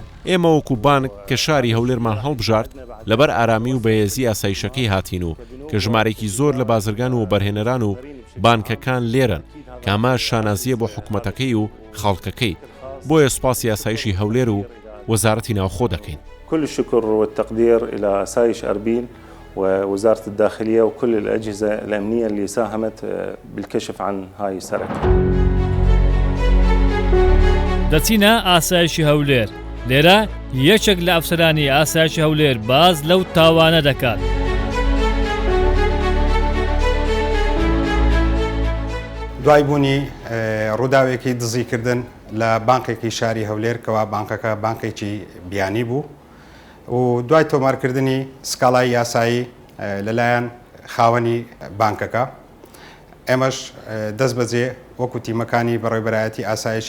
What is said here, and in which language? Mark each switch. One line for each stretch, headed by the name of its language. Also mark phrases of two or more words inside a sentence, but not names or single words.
Central Kurdish: ئێمە وەکو بانک کە شاری هەولێرمان هەڵبژارد لەبەر ئارامی و بەهێزی ئاسایشەکەی هاتین و کە ژمارێکی زۆر لە بازرگان و بەرهێنەران و بانکەکان لێرن کە ئەمە شانازیە بۆ حکوومەتەکەی و خەڵکەکەی. بۆیە سوپاسی ئاسایشی هەولێر و وەزارەتی ناوخۆ دەکەین.
Arabic: كل الشكر والتقدير الى اسايش اربيل ووزاره الداخليه وكل الاجهزه الامنيه اللي ساهمت بالكشف عن هاي السرقه.
Central Kurdish: دەچینە ئاسایشی هەولێر. لێرە یەکێک لە ئەفسەرانی ئاسایشی هەولێر باز لەو تاوانە دەکات. دوای بوونی ڕووداوێکی دزیکردن لە بانکێکی شاری هەولێر کەوا بانکەکە بانکێکی بیانی بوو و دوای تۆمارکردنی سکاڵای یاسایی لەلایەن خاوەنی بانکەکە، ئێمەش دەست بەجێ وەکو تیمەکانی بەڕێوەبەرایەتی ئاسایشی